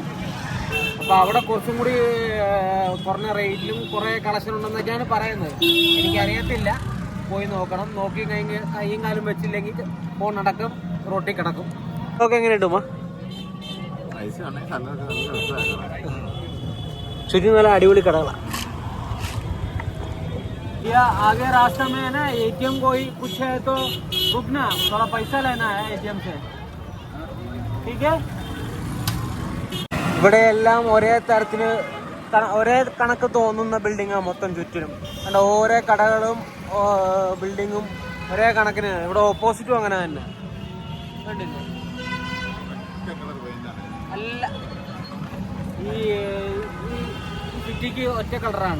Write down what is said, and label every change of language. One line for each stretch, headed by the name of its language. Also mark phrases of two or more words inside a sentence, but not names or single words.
Malayalam: അപ്പോൾ അവിടെ കുറച്ചും കൂടി കുറഞ്ഞ റേറ്റിലും കുറേ കളക്ഷൻ ഉണ്ടെന്നൊക്കെയാണ് പറയുന്നത്. എനിക്കറിയത്തില്ല, പോയി നോക്കണം. നോക്കി കഴിഞ്ഞ് കൈയും കാലും വെച്ചില്ലെങ്കിൽ ഫോൺ അടക്കം റോട്ടിൽ കിടക്കും. അതൊക്കെ എങ്ങനെയുണ്ട് ഉമ്മ? ചുറ്റി നല്ല അടിപൊളി കടകളാണ്.
Hindi: आगे रास्ते में है ना ATM कोई कुछ है तो रुकना, थोड़ा पैसा लेना है ATM से, ठीक है.
Malayalam: ഇവിടെ എല്ലാം ഒരേ തരത്തിന് ഒരേ കണക്ക് തോന്നുന്ന ബിൽഡിങ്ങാണ് മൊത്തം ചുറ്റിനും. അതുകൊണ്ട് ഓരോ കടകളും ബിൽഡിങ്ങും ഒരേ കണക്കിന്. ഇവിടെ ഓപ്പോസിറ്റും അങ്ങനെ തന്നെ കണ്ടില്ലേ? അല്ല, ഈ സിറ്റിക്ക് ഒറ്റ കളറാണ്.